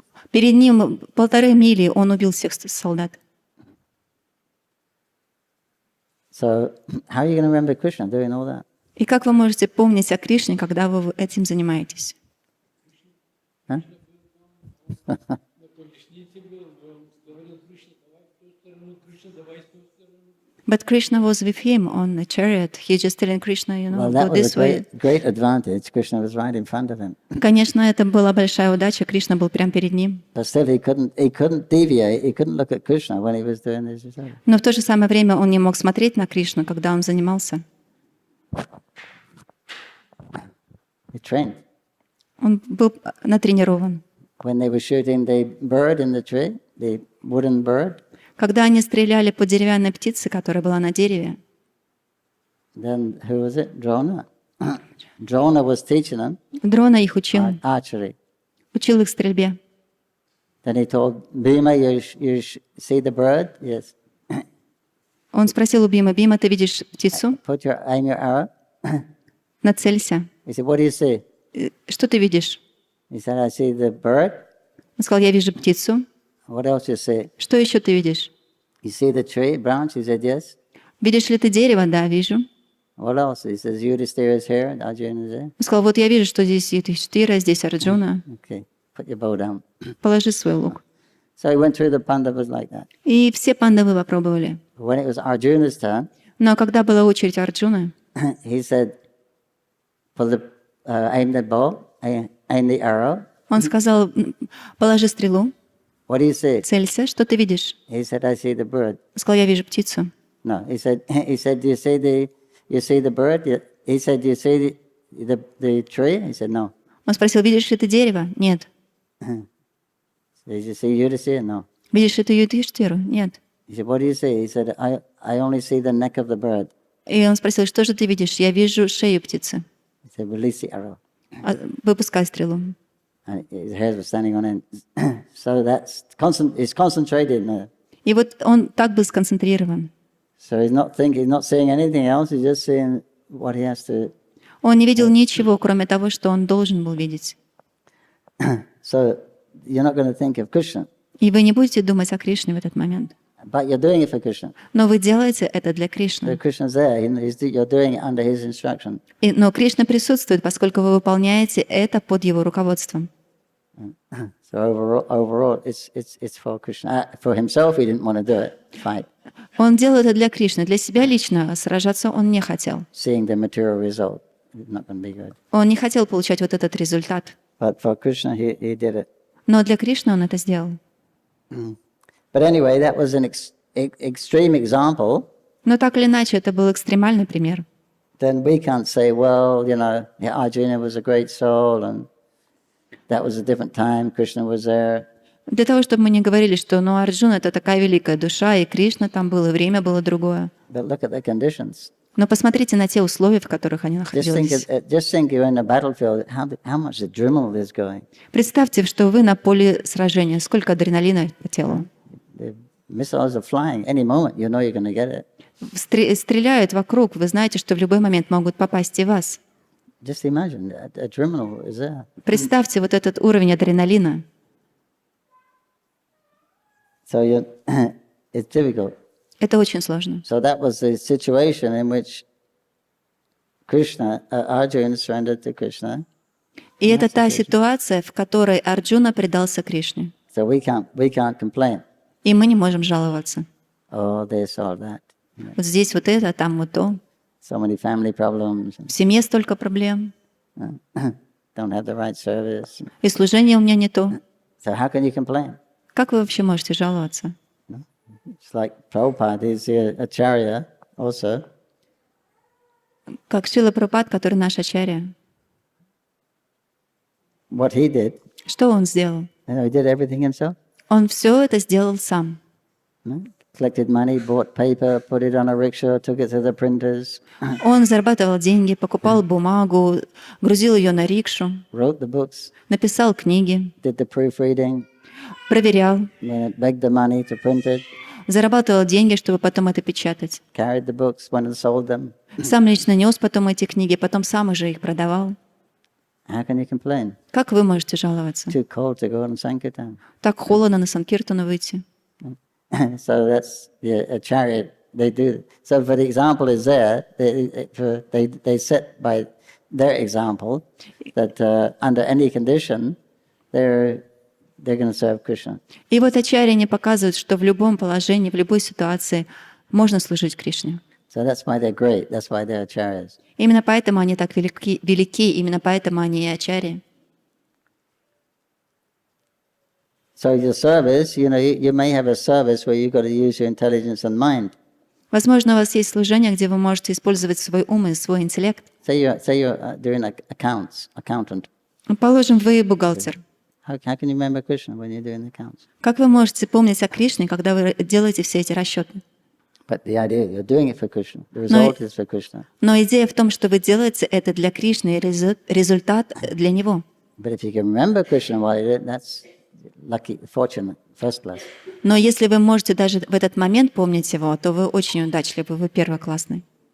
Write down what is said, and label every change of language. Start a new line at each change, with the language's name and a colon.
Russian: Перед ним 1,5 мили он убил всех солдат.
English: So how are you going to remember Krishna doing all that?
Russian: И как вы можете помнить о Кришне, когда вы этим занимаетесь? Huh?
English: But Krishna was with him on the chariot. He just telling Krishna, Well, go that was this a way. great advantage. Krishna was right in front of him.
Russian: Конечно, это была большая удача. Кришна был прямо перед ним.
English: But still, he couldn't deviate. He couldn't look at Krishna when he was doing this.
Russian: Но в то же самое время он не мог смотреть на Кришну, когда он занимался.
English: He trained.
Russian: Он был натренирован.
English: When they were shooting the bird in the tree, the wooden bird,
Russian: Когда они стреляли по деревянной птице, которая была на дереве,
English: then who was it? Drona. Drona was teaching them
Russian: Дрона их учил,
English: archery.
Russian: учил их стрельбе.
English: Then he told Bhima, you see the bird? Yes.
Russian: Он спросил у Бима: «Бима, ты видишь птицу?
English: Aim your arrow.
Russian: Нацелься».
English: He said, what do you see?
Russian: Что ты видишь?
English: He said, I see the bird.
Russian: Он сказал: «Я вижу птицу».
English: What else you see?
Russian: Что еще ты видишь?
English: You see the tree branch? He said, yes.
Russian: Видишь ли ты дерево? Да, вижу.
English: What else? He says, Yudhishthira is here, Arjuna is there.
Russian: Он сказал: «Вот я вижу, что здесь Юдхиштхира, здесь Арджуна.
English: Okay, put your bow down.
Russian: Положи свой лук».
English: So he went through the Pandavas like that.
Russian: И все пандавы попробовали.
English: When it was Arjuna's turn,
Russian: Но когда была очередь Арджуны,
English: he said, aim the bow, aim the arrow.
Russian: он сказал: «Положи стрелу,
English: What do you see?
Russian: целься, что ты видишь?»
English: He said, I see the bird.
Russian: Он сказал: «Я вижу птицу».
English: No, he said, do you see the bird? He said, do you see the tree? He said, no.
Russian: Он спросил: «Видишь ли ты дерево?» «Нет».
English: Did you see Yudhishthira? No.
Russian: «Видишь ли ты Юдхиштхиру?» «Нет».
English: He said, what do you see? He said, I only see the neck of the bird.
Russian: И он спросил: «Что же ты видишь?» «Я вижу шею птицы».
English: He said, release the arrow.
Russian: «Выпускай стрелу».
English: And his hairs were standing on end. So he's concentrated now.
Russian: И вот он так был сконцентрирован.
English: So he's not seeing anything else, he's just seeing what he has to.
Russian: Он не видел ничего, кроме того, что он должен был видеть.
English: So you're not going to think of Krishna,
Russian: И вы не будете думать о Кришне в этот момент.
English: but you're doing it for Krishna.
Russian: Но вы делаете это для
English: So
Russian: Кришны.
English: Krishna's there, you're doing it under his instruction.
Russian: Но Кришна присутствует, поскольку вы выполняете это под его руководством.
English: So overall it's for Krishna. For himself, he didn't want to do it, fight,
Russian: Он делал это для Кришны. Для себя лично сражаться он не хотел.
English: seeing the material result. It's not going to be good.
Russian: Он не хотел получать вот этот результат.
English: But for Krishna, he did it.
Russian: Но для Кришны он это сделал.
English: But anyway, that was an extreme example.
Russian: Но так или иначе, это был экстремальный пример.
English: Then we can't say, well, Arjuna was a great soul and that was a different time, Krishna was there.
Russian: Для того, чтобы мы не говорили, что Арджуна — это такая великая душа, и Кришна там был, и время было другое.
English: But look at the conditions.
Russian: Но посмотрите на те условия, в которых они находились.
English: Just think you're in a battlefield, how much adrenaline is going.
Russian: Представьте, что вы на поле сражения, сколько адреналина по телу.
English: The missiles are flying. Any moment, you know you're going to get it.
Russian: Стреляют вокруг, вы знаете, что в любой момент могут попасть и в вас.
English: Just imagine, adrenaline is there.
Russian: Представьте вот этот уровень адреналина.
English: So it's difficult.
Russian: Это очень сложно.
English: So that was the situation in which Arjuna surrendered to Krishna.
Russian: И это та ситуация, в которой Арджуна предался Кришне.
English: So we can't complain.
Russian: И мы не можем жаловаться.
English: Oh, this or that.
Russian: Вот здесь вот это, там вот то.
English: So many family problems.
Russian: В семье столько проблем.
English: Don't have the right service.
Russian: И служение у меня не то.
English: So how can you complain?
Russian: Как вы вообще можете жаловаться?
English: It's like Prabhupada is a acharya also.
Russian: Как Шрила Прабхупад, который наш ачарья.
English: What he did,
Russian: Что он сделал?
English: he did everything himself.
Russian: Он все это сделал сам.
English: Collected money, bought paper, put it on a rickshaw, took it to the printers,
Russian: Он зарабатывал деньги, покупал бумагу, грузил ее на рикшу,
English: wrote the books,
Russian: написал книги,
English: did the proofreading,
Russian: проверял,
English: begged the money to print it,
Russian: зарабатывал деньги, чтобы потом это печатать.
English: carried the books, went and sold them.
Russian: Сам лично нес потом эти книги, потом сам уже их продавал.
English: How can you complain?
Russian: Как вы можете жаловаться?
English: Too cold to go on Sankirtan.
Russian: Так холодно на Санкиртану выйти.
English: So that's a chariot. They do. So for the example is there. They set by their example that under any condition they're going to serve Krishna.
Russian: И вот ачарьяне показывают, что в любом положении, в любой ситуации можно служить Кришне.
English: So that's why they're great. That's why they're acharyas.
Russian: Именно поэтому они так велики, именно поэтому они и ачарьи.
English: So your service, you may have a service where you've got to use your intelligence and mind.
Russian: Возможно, у вас есть служение, где вы можете использовать свой ум и свой интеллект.
English: Say you're doing accountant.
Russian: Положим, вы бухгалтер.
English: How can you remember Krishna when you're doing the accounts?
Russian: Как вы можете помнить о Кришне, когда вы делаете все эти расчеты?
English: But the idea, you're doing it for Krishna. The result is for Krishna.
Russian: Но идея в том, что вы делаете это для Кришны, и результат для Него.
English: But if you can remember Krishna while you do it, lucky, fortunate, first class.
Russian: Но если вы можете даже в этот момент помнить его, то вы очень удачливы, вы первоклассный.